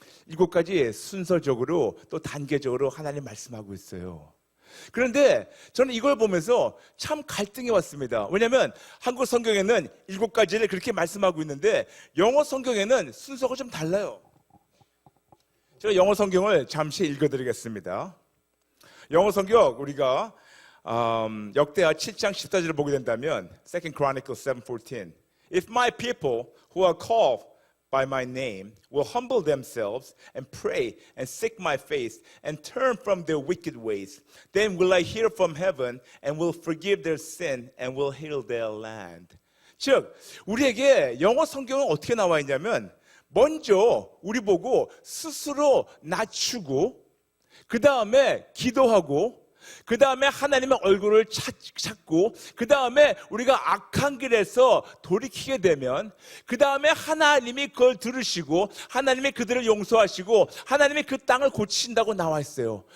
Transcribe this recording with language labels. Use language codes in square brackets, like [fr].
[ko] 7가지 순서적으로 또 단계적으로 하나님 말씀하고 있어요. 그런데 저는 이걸 보면서 참 갈등이 왔습니다. 왜냐하면 한국 성경에는 7가지를 그렇게 말씀하고 있는데 영어 성경에는 순서가 좀 달라요. 제가 영어 성경을 잠시 읽어드리겠습니다. 영어 성경 우리가 역대하 7장 14절을 보게 된다면 [en] 2 Chronicles 7:14 If my people who are called by my name will humble themselves and pray and seek my face and turn from their wicked ways, then will I hear from heaven and will forgive their sin and will heal their land. [ko] 즉, 우리에게 영어 성경은 어떻게 나와 있냐면 먼저 우리 보고 스스로 낮추고 그 다음에 기도하고 그 다음에 하나님의 얼굴을 찾고 그 다음에 우리가 악한 길에서 돌이키게 되면 그 다음에 하나님이 그걸 들으시고 하나님이 그들을 용서하시고 하나님이 그 땅을 고치신다고 나와 있어요.